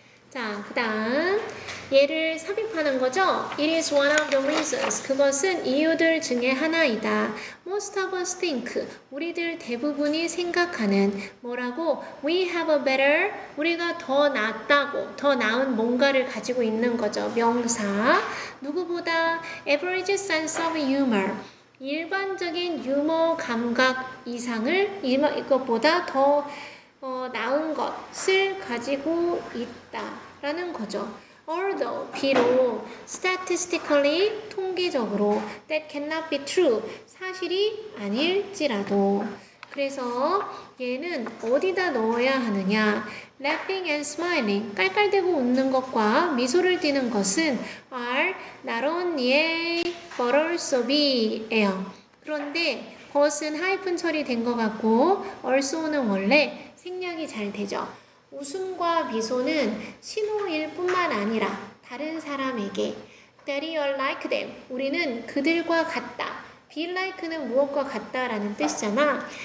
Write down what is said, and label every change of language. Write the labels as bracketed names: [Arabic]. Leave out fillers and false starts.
[Korean] 자, 그 다음 얘를 삽입하는 거죠. [English] It is one of the reasons. [Korean] 그것은 이유들 중에 하나이다. [English] Most of us think. [Korean] 우리들 대부분이 생각하는 뭐라고? [English] We have a better. [Korean] 우리가 더 낫다고. 더 나은 뭔가를 가지고 있는 거죠. 명사. 누구보다 [English] average sense of humor. [Korean] 일반적인 유머 감각 이상을 이것보다 더 나은 것을 가지고 있다라는 거죠. [English] Although, [Korean] 비록 [English] statistically, [Korean] 통계적으로 [English] that cannot be true, [Korean] 사실이 아닐지라도. 그래서 얘는 어디다 넣어야 하느냐. [English] Laughing and smiling, [Korean] 깔깔대고 웃는 것과 미소를 띠는 것은 [English] are not only A, but also B예요. [Korean] 그런데 것은 하이픈 처리된 것 같고 also는 원래 생략이 잘 되죠. 웃음과 미소는 신호일 뿐만 아니라 다른 사람에게 [English] that you're like them. [Korean] 우리는 그들과 같다. be like는 무엇과 같다라는 뜻이잖아.